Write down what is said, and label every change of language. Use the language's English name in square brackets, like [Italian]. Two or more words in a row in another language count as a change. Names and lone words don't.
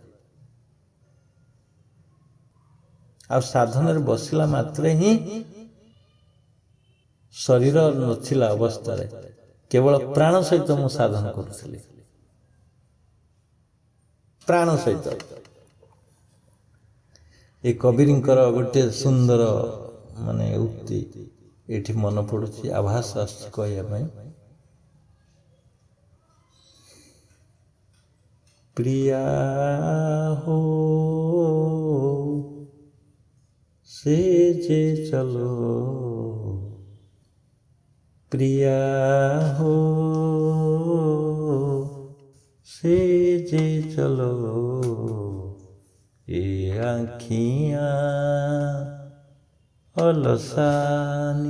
[Odia] ଆଉ ସାଧନରେ ବସିଲା ମାତ୍ରେ ହିଁ ଶରୀର ନଥିଲା ଅବସ୍ଥାରେ, କେବଳ ପ୍ରାଣ ସହିତ ମୁଁ ସାଧନ କରୁଥିଲି, ପ୍ରାଣ ସହିତ। ଏ କବିରଙ୍କର ଗୋଟେ ସୁନ୍ଦର ମାନେ ଉକ୍ତି ଏଠି ମନେ ପଡୁଛି, ଆଭାସ ଆସୁଛି କହିବା ପାଇଁ। [Hindi] प्रिया हो से जे चलो, प्रिया हो से जे चलो, ये आँखियाँ अलसानी।